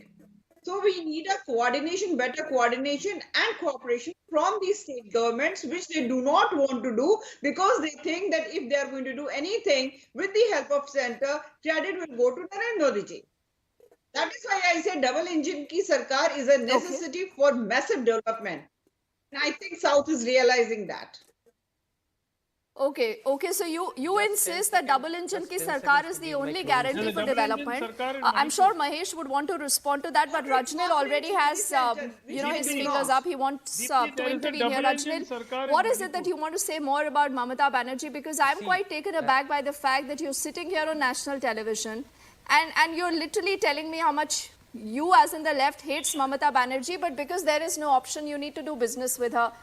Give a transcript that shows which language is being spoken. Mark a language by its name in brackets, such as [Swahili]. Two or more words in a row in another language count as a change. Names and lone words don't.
[English] So we need a coordination, better coordination and cooperation from these state governments, which they do not want to do because they think that if they are going to do anything with the help of center, credit will go to Narendra Modi ji. That is why I say double engine [Hindi] की सरकार [English] is a necessity for massive development. And I think South is realizing that. Okay, so you insist that double engine [Hindi] की सरकार [English] is the only guarantee for development. I'm sure Mahesh would want to respond to that, but Rajnil already has his fingers up. He wants to intervene here. Rajnil, what is it that you want to say more about Mamata Banerjee? Because I'm quite taken aback by the fact that you're sitting here on national television and you're literally telling me how much you, as in the left, hates Mamata Banerjee, but because there is no option, you need to do business with her.